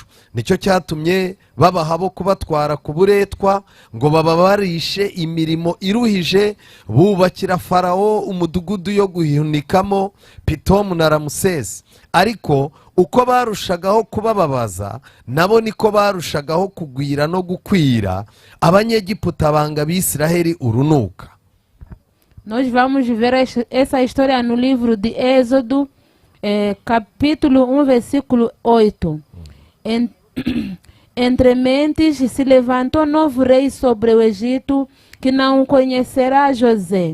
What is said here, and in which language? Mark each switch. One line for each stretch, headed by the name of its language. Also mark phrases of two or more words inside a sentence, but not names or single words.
Kinyarwanda: Nicyo cyatumye babaha bo kubatwara ku buretwa ngo bababarishe imirimo iruhije, bubakira Farawo umudugudu yo guhunikamo Pitomu na Ramusesi. Ariko uko barushagaho kubababaza, nabo niko barushagaho kugwira no gukwira, Abanyegiputa banga Abisiraheli urunuka.
Portuguese: Nós vamos ver essa história no livro de Êxodo, capítulo 1, versículo 8. Entre mentes se levantou novo rei sobre o Egito, que não conhecerá José.